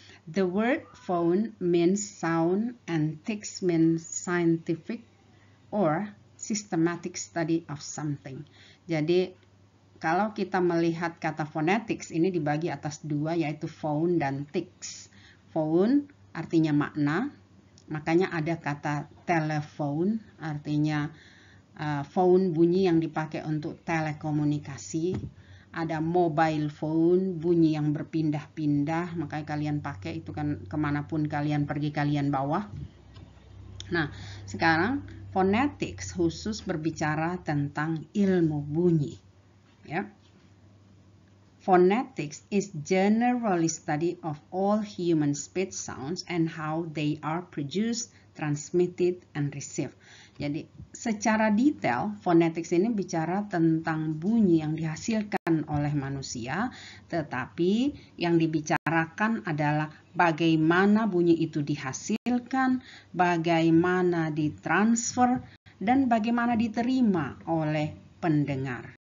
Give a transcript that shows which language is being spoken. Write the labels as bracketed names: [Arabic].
[English] The word phone means sound and tics means scientific or systematic study of something. [Indonesian] Jadi, kalau kita melihat kata phonetics ini dibagi atas dua, yaitu phone dan tics. Phone artinya makna, makanya ada kata telepon, artinya phone bunyi yang dipakai untuk telekomunikasi. Ada mobile phone, bunyi yang berpindah-pindah, makanya kalian pakai itu kan kemanapun kalian pergi kalian bawa. Nah, sekarang phonetics khusus berbicara tentang ilmu bunyi. ya. [English] Phonetics is generally study of all human speech sounds and how they are produced, transmitted, and received. [Indonesian] Jadi secara detail, phonetics ini bicara tentang bunyi yang dihasilkan oleh manusia, tetapi yang dibicarakan adalah bagaimana bunyi itu dihasilkan, bagaimana ditransfer, dan bagaimana diterima oleh pendengar.